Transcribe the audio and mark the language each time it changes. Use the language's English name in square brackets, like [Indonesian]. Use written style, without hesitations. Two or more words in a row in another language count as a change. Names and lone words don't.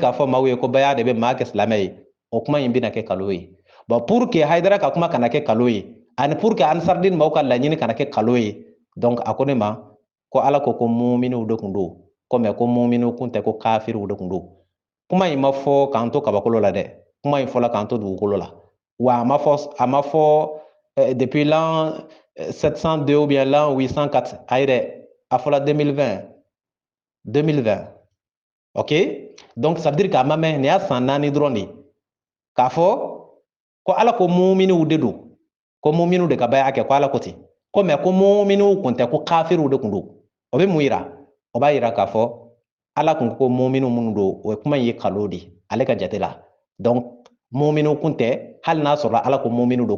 [Bambara] k'a fɔ maaw ye ko baya de bɛ maa kɛ silamɛ ye o kuma in bɛna kɛ kalo ye bon [French] pour que [Bambara] Haydara ka kuma kana kɛ kalo ye ani [French] pour que [Bambara] ansardin maaw ka laɲini kana kɛ kalo ye donc a ko ne ma ko ala ko muminiw de kun don ko mais ko muminiw kun tɛ ko kafiriw de kun don kuma in ma fɔ k'an to kabakolo la dɛ kuma in fɔla k'an to dugukolo la wa a ma fɔ [French] depuis l'an 702 ou bien l'an 804 [Bambara] ayi dɛ a fɔla 2020 [French] ok donc ça veut dire [Bambara] k'a ma mɛn nin y'a san 4 dɔrɔn de k'a fɔ ko ala ko muminiw de don ko muminiw de ka baya kɛ ko ala ko ten ko mais ko muminiw kun tɛ ko kafiriw de kun don o bɛ mun yira o b'a yira k'a fɔ ala kun ko muminiw minnu don o ye kuma in ye kalo de ale ka jate la donc muminiw kun tɛ hali n'a sɔrɔ ala ko muminiw don